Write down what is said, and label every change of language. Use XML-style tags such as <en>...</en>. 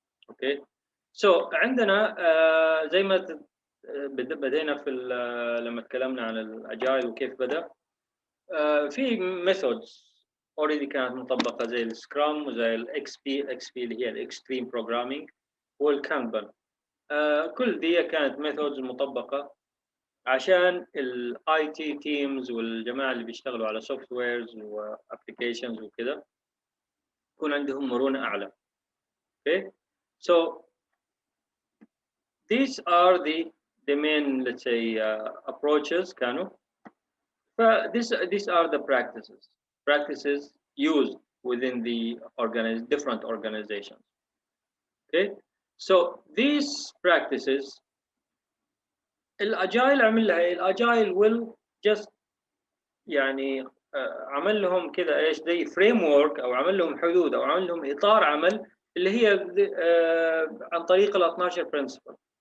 <ar>اوكي سو عندنا زي ما بدينا في لما تكلمنا عن الاجايل وكيف بدا في ميثودز اوريدي كانت مطبقه زي السكرام وزي الاكس بي اللي هي الاكستريم بروجرامينج والكامل. كل دي كانت ميثودز مطبقه عشان الاي تي تيمز والجماعه اللي بيشتغلوا على سوفت ويرز وابلكيشنز وكذا يكون عندهم مرونه اعلى.</ar> <en>okay so these are the main let's say approaches</en> <ar>كانوا.</ar> <en>these are the practices used within the different organizations. Okay so these practices</en> <ar>الاجايل عمل لها ايه؟ الاجايل</ar> <en>will just</en> <ar>يعني عمل لهم كذا ايش زي فريم ورك او عمل لهم حدود او عمل لهم اطار عمل اللي هي عن طريق ال 12 برنسبل.</ar>